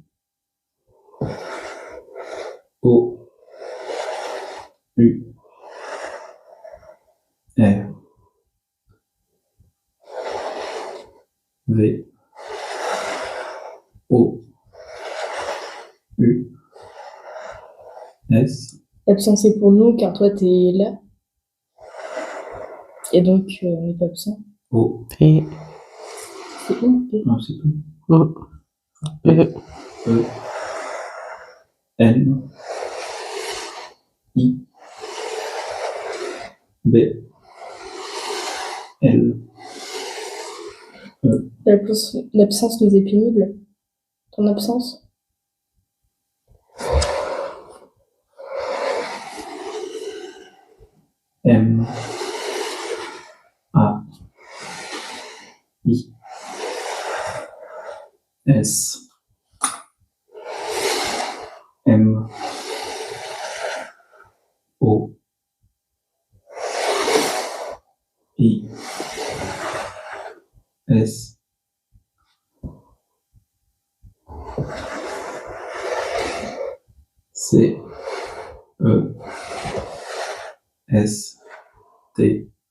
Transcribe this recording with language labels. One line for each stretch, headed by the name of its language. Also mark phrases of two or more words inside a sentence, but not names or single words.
French: O, U, R, V, O, U, S, L'absence est pour nous, car toi, t'es là. Et donc, on n'est pas absent. O, P. C'est où, P? non, c'est tout. O. E. E, N, I, B, L, E, L'absence nous est pénible. Ton absence? M, A, I, S, M, O, I, S, C, E, S, T,